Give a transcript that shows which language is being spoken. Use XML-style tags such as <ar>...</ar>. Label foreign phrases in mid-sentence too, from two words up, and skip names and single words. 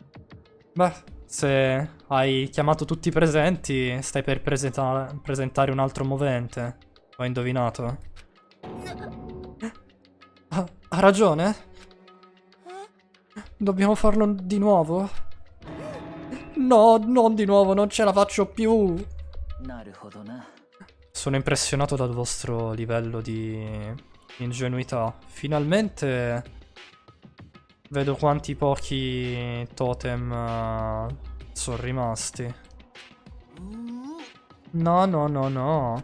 <it>Beh, se hai chiamato tutti i presenti, stai per presentare un altro movente. Ho indovinato. Ha ragione? Dobbiamo farlo di nuovo? No, non di nuovo, non ce la faccio più.</it> <ja>なるほどな。</ja> <it>Sono impressionato dal vostro livello di ingenuità. Finalmente vedo quanti pochi totem sono rimasti. No, no, no, no.</it>